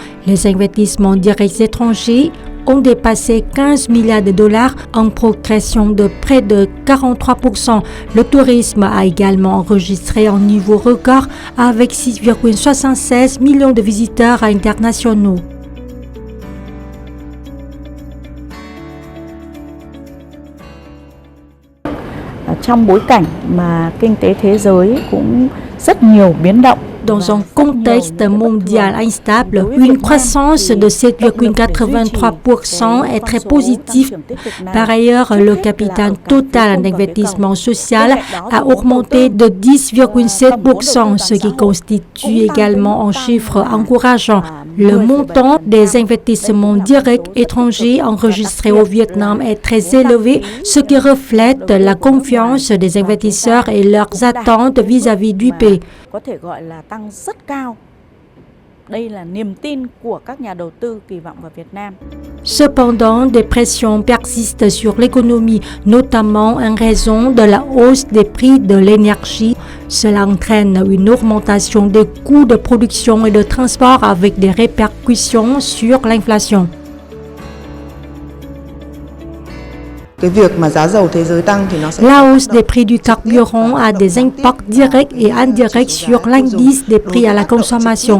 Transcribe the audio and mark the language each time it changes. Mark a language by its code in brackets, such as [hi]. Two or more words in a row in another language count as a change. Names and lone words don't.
[fr] Les investissements directs étrangers ont dépassé 15 milliards de dollars, en progression de près de 43%. Le tourisme a également enregistré un niveau record avec 6,76 millions de visiteurs internationaux. [vi] Trong bối cảnh mà kinh tế thế giới cũng rất nhiều biến động. [fr] Dans un contexte mondial instable, une croissance de 7,83% est très positive. Par ailleurs, le capital total d'investissement social a augmenté de 10,7%, ce qui constitue également un chiffre encourageant. Le montant des investissements directs étrangers enregistrés au Vietnam est très élevé, ce qui reflète la confiance des investisseurs et leurs attentes vis-à-vis du pays. [vi] Có thể gọi là tăng rất cao. Đây là niềm tin của các nhà đầu tư kỳ vọng vào Việt Nam. [fr] Cependant, des pressions persistent sur l'économie, notamment en raison de la hausse des prix de l'énergie. Cela entraîne une augmentation des coûts de production et de transport avec des répercussions sur l'inflation. La hausse des prix du carburant a des impacts directs et indirects sur l'indice des prix à la consommation.